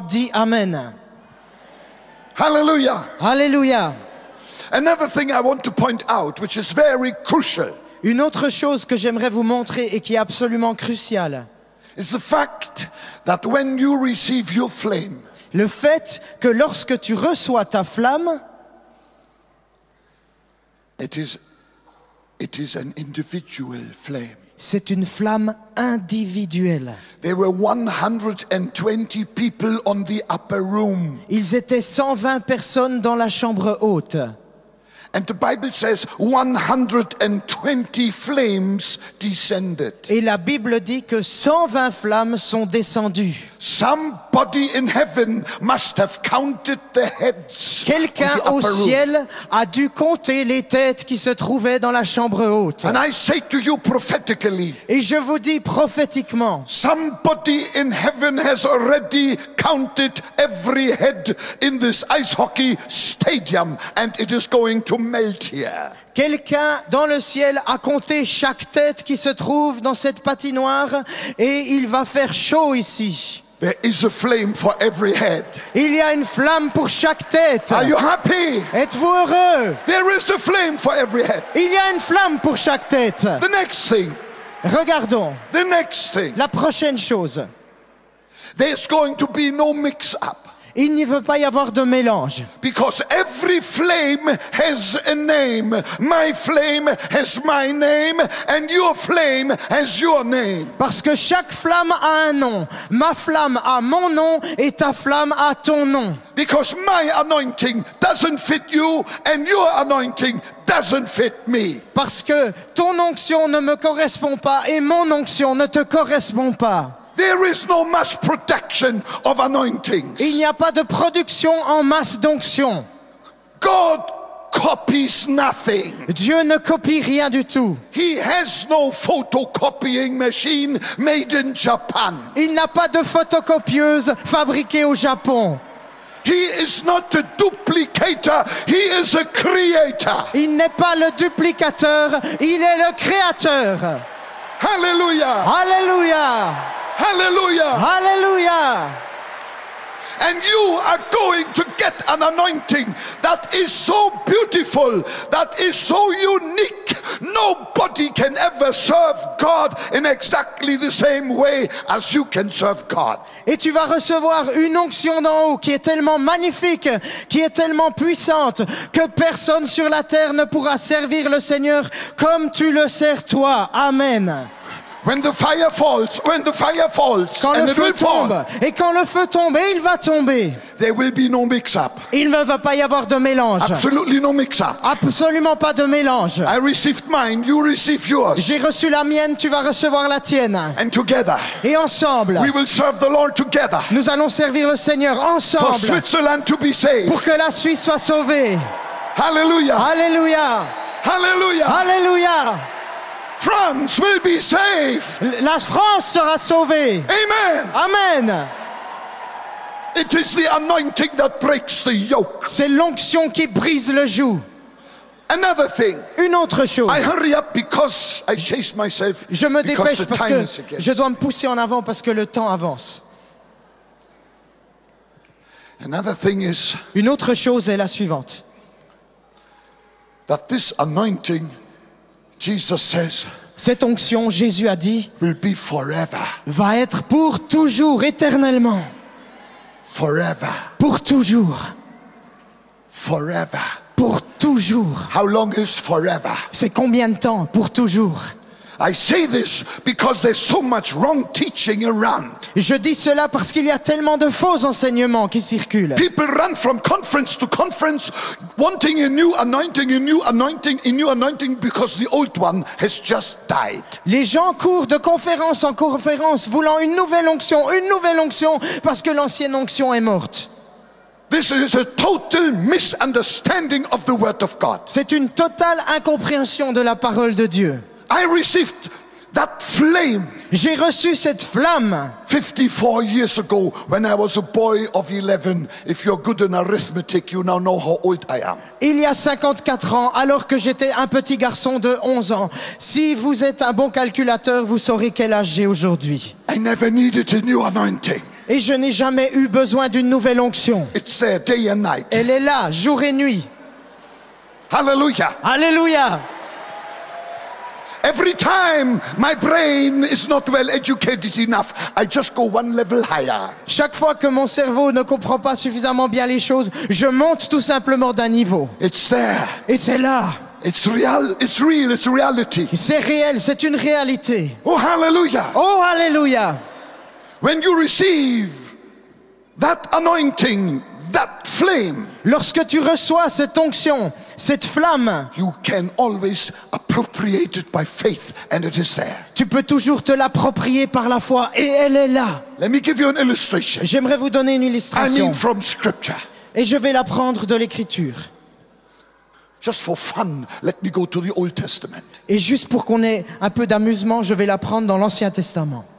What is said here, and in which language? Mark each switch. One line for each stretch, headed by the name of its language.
French: Dis Amen.
English: Hallelujah.
French: Alléluia.
English: Another thing I want to point out, which is very crucial,
French: Une autre chose que j'aimerais vous montrer et qui est absolument cruciale,
English: is the fact that when you receive your flame,
French: le fait que lorsque tu reçois ta flamme,
English: it is an individual flame.
French: c'est une flamme individuelle.
English: There were 120 people on the upper room.
French: Ils étaient 120 personnes dans la chambre haute.
English: And the Bible says 120 flames descended.
French: Et la Bible dit que 120 flammes sont descendues.
English: Somebody in heaven must have counted the heads.
French: Quelqu'un
English: on the
French: au
English: upper room.
French: ciel a dû compter les têtes qui se trouvaient dans la chambre haute.
English: And I say to you prophetically,
French: Et je vous dis prophétiquement,
English: somebody in heaven has already counted every head in this ice hockey stadium and it is going to melt here.
French: quelqu'un dans le ciel a compté chaque tête qui se trouve dans cette patinoire et il va faire chaud ici.
English: There is a flame for every head.
French: Il y a une flamme pour chaque tête.
English: Are you happy?
French: Êtes-vous heureux?
English: There is a flame for every head.
French: Il y a une flamme pour chaque tête.
English: The next thing,
French: Regardons
English: The next thing,
French: la prochaine chose.
English: there's going to be no mix-up.
French: Il n'y veut pas y avoir de mélange.
English: Because every flame has a name. My flame has my name, and your flame has your name.
French: Parce que chaque flamme a un nom. Ma flamme a mon nom et ta flamme a ton nom.
English: Because my anointing doesn't fit you, and your anointing doesn't fit me.
French: Parce que ton onction ne me correspond pas et mon onction ne te correspond pas.
English: There is no mass production of anointings.
French: Il n'y a pas de production en masse d'onction.
English: God copies nothing.
French: Dieu ne copie rien du tout.
English: He has no photocopying machine made in Japan.
French: Il n'a pas de photocopieuse fabriquée au Japon.
English: He is not a duplicator, he is a creator.
French: Il n'est pas le duplicateur, il est le créateur.
English: Hallelujah!
French: Alléluia!
English: Hallelujah!
French: Alléluia!
English: And you are going to get an anointing that is so beautiful, that is so unique. Nobody can ever serve God in exactly the same way as you can serve God.
French: Et tu vas recevoir une onction d'en haut qui est tellement magnifique, qui est tellement puissante, que personne sur la terre ne pourra servir le Seigneur comme tu le sers toi.
English: Amen. When the fire falls,
French: Quand
English: and
French: le
English: it
French: feu
English: will
French: tombe,
English: fall,
French: et quand le feu tombe, et il va tomber,
English: there will be no mix-up.
French: il ne va pas y avoir de mélange.
English: Absolutely no mix-up.
French: Absolument pas de mélange.
English: I received mine, you receive yours.
French: J'ai reçu la mienne, tu vas recevoir la tienne.
English: And together,
French: Et ensemble,
English: we will serve the Lord together.
French: nous allons servir le Seigneur
English: For
French: ensemble
English: Switzerland to be saved.
French: pour que la Suisse soit sauvée.
English: Hallelujah.
French: Alléluia!
English: Hallelujah.
French: Alléluia!
English: France will be saved.
French: La France sera sauvée.
English: Amen.
French: Amen.
English: It is the anointing that breaks the yoke.
French: C'est l'onction qui brise le joug.
English: Another thing.
French: Une autre chose.
English: I hurry up because I chase myself.
French: Je me
English: because
French: dépêche
English: the
French: parce
English: time
French: que
English: is against.
French: je dois me pousser en avant parce que le temps avance.
English: Another thing is
French: Une autre chose est la suivante.
English: that this anointing, Jesus says,
French: Cette onction, Jésus a dit,
English: will be forever.
French: va être pour toujours, éternellement.
English: Forever.
French: Pour toujours.
English: Forever.
French: Pour toujours.
English: How long is forever?
French: C'est combien de temps? Pour toujours.
English: I say this because there's so much wrong teaching around.
French: Je dis cela parce qu'il y a tellement de faux enseignements qui circulent.
English: People run from conference to conference wanting a new anointing, a new anointing, a new anointing because the old one has just died.
French: Les gens courent de conférence en conférence voulant une nouvelle onction parce que l'ancienne onction est morte.
English: This is a total misunderstanding of the word of God.
French: C'est une totale incompréhension de la parole de Dieu.
English: I received that flame
French: J'ai reçu cette flamme
English: 54 years ago when I was a boy of 11. If you're good in arithmetic, you now know how old I am.
French: il y a 54 ans, alors que j'étais un petit garçon de 11 ans. Si vous êtes un bon calculateur, vous saurez quel âge j'ai aujourd'hui.
English: I never needed a new anointing.
French: Et je n'ai jamais eu besoin d'une nouvelle onction.
English: It's there day and night.
French: Elle est là, jour et nuit.
English: Hallelujah.
French: Alléluia!
English: Every time my brain is not well educated enough, I just go one level higher.
French: Chaque fois que mon cerveau ne comprend pas suffisamment bien les choses, je monte tout simplement d'un niveau.
English: It's there.
French: Et c'est là.
English: It's real. It's real. It's reality.
French: C'est réel, c'est une réalité.
English: Oh, hallelujah.
French: Oh, alléluia!
English: When you receive that anointing, that flame,
French: Lorsque tu reçois cette onction, cette flamme,
English: you can always appropriate it by faith, and it is there.
French: tu peux toujours te l'approprier par la foi et elle est là.
English: Let me give you an illustration.
French: J'aimerais vous donner une
English: I
French: illustration
English: mean from scripture.
French: et je vais la prendre de l'écriture.
English: Just for fun, let me go to the Old Testament.
French: Et juste pour qu'on ait un peu d'amusement, je vais la prendre dans l'Ancien Testament.